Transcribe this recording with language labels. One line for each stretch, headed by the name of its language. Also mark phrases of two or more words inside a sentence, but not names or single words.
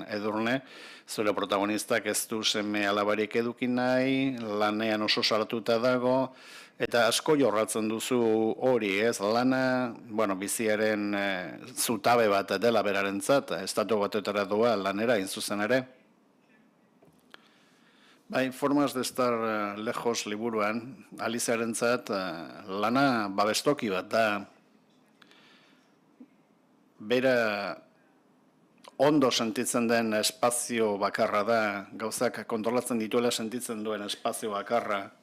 Basque: Edurne, zure protagonistak ez du seme alabarik edukin nahi, lanean oso sartuta dago, eta asko jorratzen duzu hori, ez? Lana, biziaren zutabe bat dela berarentzat, estatu batetara doa lanera zuzen ere. Bai, Formas de estar lejos liburuan, Alizearentzat lana babestoki bat da. Bera ondo sentitzen den espazio bakarra da, gauzak kontrolatzen dituela sentitzen duen espazio bakarra.